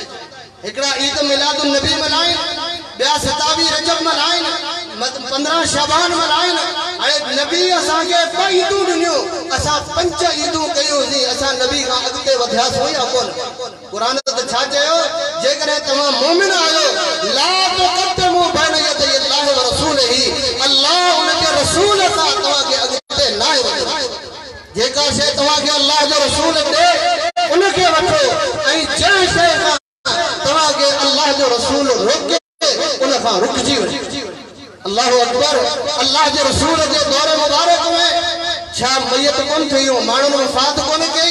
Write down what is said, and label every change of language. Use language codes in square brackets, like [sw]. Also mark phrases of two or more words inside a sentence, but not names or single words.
[sd] हिकिड़ा ईद मिलादुन नबी मल्हाइनि, ॿिया 27 रजब मल्हाइनि, 15 शाबान मल्हाइनि। हाणे नबी असांखे 2 ईदूं ॾिनियूं, असां 5 ईदूं कयूंसीं, असां नबी खां अॻिते वधियासीं या कोन? क़ुरान त छा चयो? जेकॾहिं तव्हां मोमिन आहियो [ar] لا تقدموا بين يدي الله ورسوله, [sd] अल्लाह उन जे रसूल सां तव्हांखे अॻिते न आहे वधो। जेका शइ तव्हांखे अल्लाह जो रसूल ॾे उनखे वठो ऐं जंहिं शइ खां तव्हांखे अल्लाह जो रसूल रोके उन खां रुकिजी वञो। [ar] الله أكبر. [sd] अल्लाह जे रसूल जे दौर मुबारक में छा मयत कोन थियूं, माण्हुनि वफ़ात कोन कई?